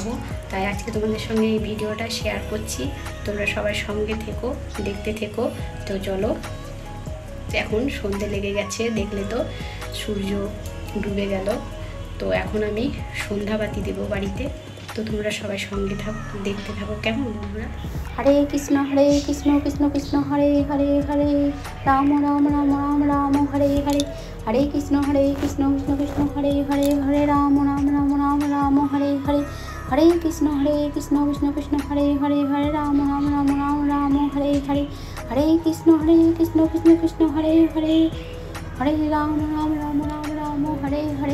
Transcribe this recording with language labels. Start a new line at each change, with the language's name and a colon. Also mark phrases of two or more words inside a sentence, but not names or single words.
Bangla: তাই আজকে তোমাদের সঙ্গে এই ভিডিওটা শেয়ার করছি, তোমরা সবাই সঙ্গে থেকো, দেখতে থেকো। তো চলো, এখন সন্ধে লেগে গেছে, দেখলে তো সূর্য ডুবে গেল। তো এখন আমি সন্ধ্যাবাতি দেবো বাড়িতে। তো তোমরা সবাই সঙ্গে থাকো, দেখতে থাকো কেমন বন্ধুরা।
Sanskrit: হরে কৃষ্ণ কৃষ্ণ কৃষ্ণ হরে হরে হরে রাম রাম রাম রাম রাম হরে হরে। হরে কৃষ্ণ কৃষ্ণ কৃষ্ণ হরে হরে হরে রাম রাম রাম রাম রাম হরে হরে। হরে কৃষ্ণ কৃষ্ণ কৃষ্ণ হরে হরে হরে রাম রাম রাম রাম রাম হরে হরে। হরে কৃষ্ণ কৃষ্ণ হরে হরে হরে রাম রাম রাম রাম রাম হরে হরে।